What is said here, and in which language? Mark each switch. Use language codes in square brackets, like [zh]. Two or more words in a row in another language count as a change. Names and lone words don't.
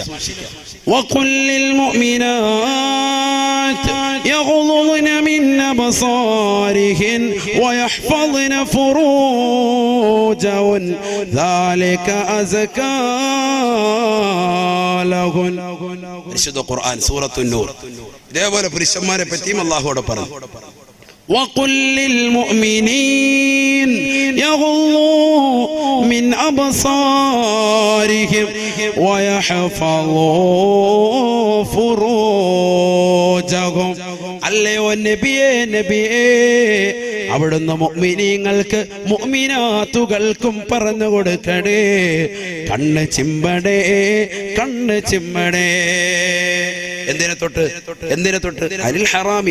[ar] وقل للمؤمنات يغضضن من أبصارهن ويحفظن فروجهن ذلك أزكى لهن. [ml] വിശുദ്ധ ഖുർആൻ സൂറത്തുൻ നൂർ. ഇതേപോലെ പുരുഷന്മാരെ പറ്റിയും അല്ലാഹുവോട് പറഞ്ഞു. [ar] وقل للمؤمنين يغضوا من أبصارهم ويحفظوا فروجهم. [ml] അല്ലയോ നബിയേ, നബിയേ, അവിടുന്ന് മുഅ്മിനീങ്ങൾക്ക് മുഅ്മിനാത്തുകൾക്കും പറഞ്ഞു കൊടുക്കണേ, കണ്ണ് ചിമ്മടേ, കണ്ണ് ചിമ്മടേ. എന്തിനെ തൊട്ട്? എന്തിനെ തൊട്ട്? [ar] عن الحرام.